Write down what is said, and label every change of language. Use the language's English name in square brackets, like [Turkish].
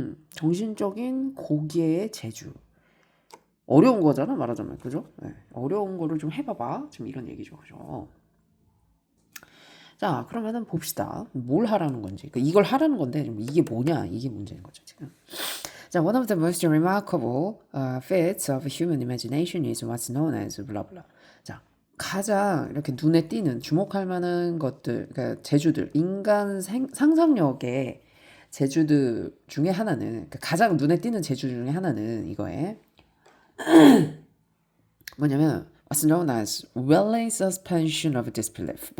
[Korean] 정신적인 고개의 재주. 어려운 거잖아 말하자면 그죠? 네. 어려운 거를 좀 해봐봐 지금 이런 얘기죠 그죠? 자 그러면은 봅시다 뭘 하라는 건지 그러니까 이걸 하라는 건데 좀 이게 뭐냐 이게 문제인 거죠 지금. 자, [English] one of the most remarkable feats of human imagination is what's known as blah blah. [Korean] 자, 가장 이렇게 눈에 띄는 주목할 만한 것들, 그러니까 재주들, 인간 상상력의 재주들 중에 하나는, 그러니까 가장 눈에 띄는 재주 중에 하나는 이거에 뭐냐면 [English] what's known as willing suspension of disbelief.